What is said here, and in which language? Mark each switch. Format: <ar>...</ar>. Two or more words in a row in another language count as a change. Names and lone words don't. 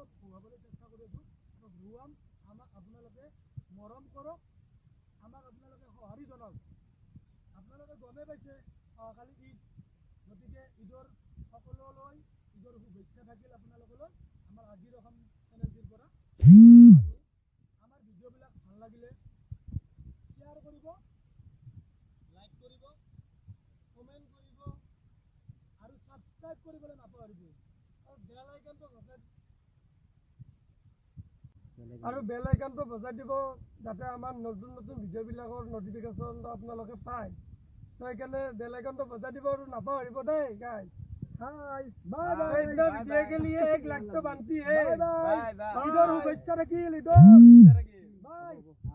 <as>হুৱাবলৈ চেষ্টা কৰি আছোঁ হুৱাম আমাক আপোনালোকে মৰম কৰক আমাক আপোনালোকে সঁহাৰি জনাওক আপোনালোকে গমেই পাইছে কালি ঈদ গতিকে ঈদৰ সকলোলৈ ঈদৰ শুভেচ্ছা থাকিল আপোনালোকলৈ আমাৰ আজিৰ অসম চেনেলটিৰ পৰা আৰু আমাৰ ভিডিঅ'বিলাক ভাল লাগিলে শ্বেয়াৰ কৰিব লাইক কৰিব কমেণ্ট কৰিব আৰু ছাবস্ক্ৰাইব কৰিবলৈ নাপাহৰিব আৰু বেল আইকনটো বজাই দিব যাতে আমাৰ নতুন ভিডিঅ'বিলাকৰ নটিফিকেশ্যনটো আপোনালোকে পায় তো সেইকাৰণে বেল আইকনটো বজাই দিব আৰু নাপাহৰিব দেই গাইজ</as> <hi>हाय बाय बाय वीडियो के लिए 1 लाख तो बनती है इधर शुभेच्छा रखिए इधर</hi>